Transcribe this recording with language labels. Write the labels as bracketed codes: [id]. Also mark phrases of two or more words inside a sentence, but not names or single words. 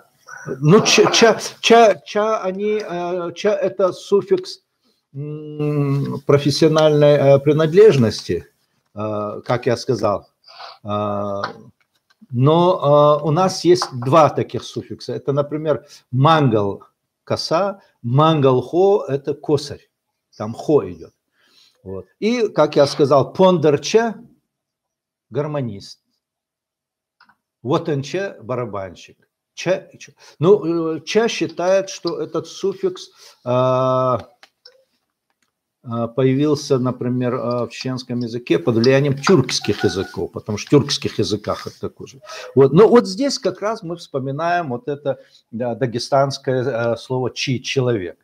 [ru] Ну, ча это суффикс профессиональной принадлежности, как я сказал. Но у нас есть два таких суффикса. Это, например, мангал коса, мангал хо – это косарь. Там хо идет. Вот. И, как я сказал, пондарча – гармонист. Вотанча – барабанщик. Ча. Ну, ча считает, что этот суффикс появился, например, в чеченском языке под влиянием тюркских языков, потому что в тюркских языках это такое же. Вот. Но вот здесь как раз мы вспоминаем вот это дагестанское слово «чи» – человек.